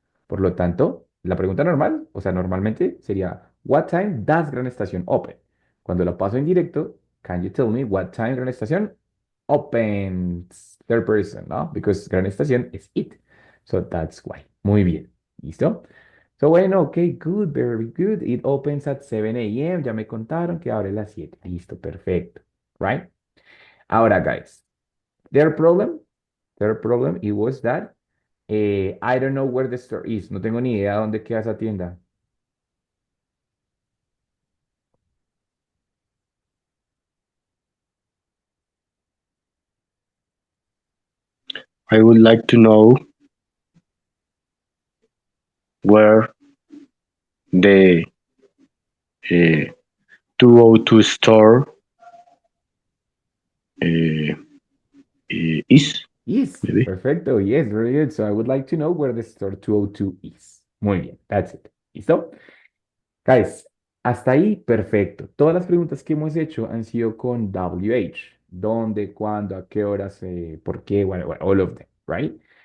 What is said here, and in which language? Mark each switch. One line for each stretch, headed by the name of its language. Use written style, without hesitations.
Spanish: Por lo tanto, la pregunta normal, o sea, normalmente sería,
English: what time does Gran Estación open?
Spanish: Cuando lo paso en directo,
English: can you tell me what time Gran Estación opens? Third person,
Spanish: ¿no?
English: Because Gran Estación es it. So that's why.
Spanish: Muy bien. ¿Listo?
English: So,
Spanish: bueno,
English: ok, good, very good. It opens at 7 a.m.
Spanish: Ya me contaron que abre a las 7. Listo, perfecto.
English: Right?
Spanish: Ahora,
English: guys, their problem, it was that I don't know where the store is.
Spanish: No tengo ni idea dónde queda esa tienda.
English: I would like to know where the 202 store is. Yes, Maybe.
Spanish: perfecto.
English: Yes, very good. So I would like to know where the store 202 is.
Spanish: Muy bien,
English: that's it.
Spanish: ¿Listo? Guys, hasta ahí, perfecto. Todas las preguntas que hemos hecho han sido con WH. ¿Dónde, cuándo, a qué horas, por qué,
English: all of them, right?